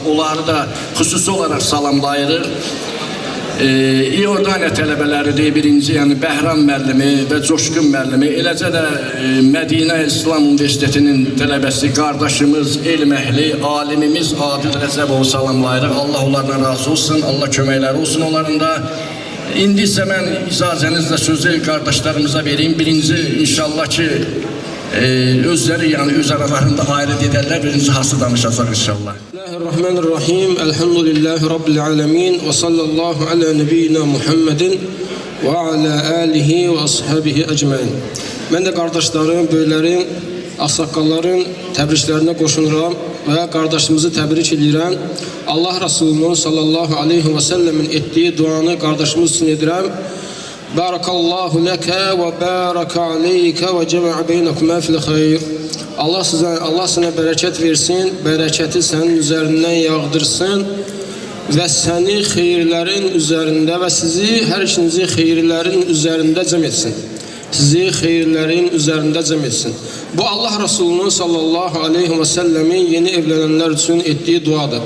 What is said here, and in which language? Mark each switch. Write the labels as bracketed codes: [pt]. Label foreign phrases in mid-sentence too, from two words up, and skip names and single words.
[az] Onları da xüsusi olaraq salamlayırıq. İordaniya tələbələridir, birinci, yəni Bəhram müəllimi və Coşqun müəllimi, eləcə də Mədinə İslam Universitetinin tələbəsi, qardaşımız, elm əhli, alimimiz Adil Rəcəbov salamlayırıq. Allah onlardan razı olsun, Allah köməkləri olsun onların da. İndi isə mən icazənizlə sözü qardaşlarımıza vereyim. Birinci, inşallah ki, özləri, yəni öz aralarında ayrı edərlər, birinci hası danışacaq inşallah. [ar] بسم الله الرحمن الرحيم. الحمد لله رب العالمين. وصلى الله على نبينا محمد وعلى آله وأصحابه أجمعين. [tr] Ben de kardeşlerim, [az] böylerin, aksakalların təbriklərinə qoşunuram və qardaşımızı təbrik edirəm. [tr] Allah Resulü'nün [ar] صلى الله عليه وسلم [tr] ettiği duanı kardeşimiz için edirəm. [ar] بارك الله لك وبارك عليك وجمع بينكما في الخير. [az] Allah sana bərəkət versin, bərəkəti sənin üzərindən yağdırsın və səni xeyirlərin üzərində və sizi, hər ikinizi xeyirlərin üzərində cəm etsin. Sizi xeyirlərin üzərində cəm etsin. Bu Allah Resulü'nün [ar] صلى الله عليه وسلم [az] yeni evlənənlər üçün etdiyi duadır.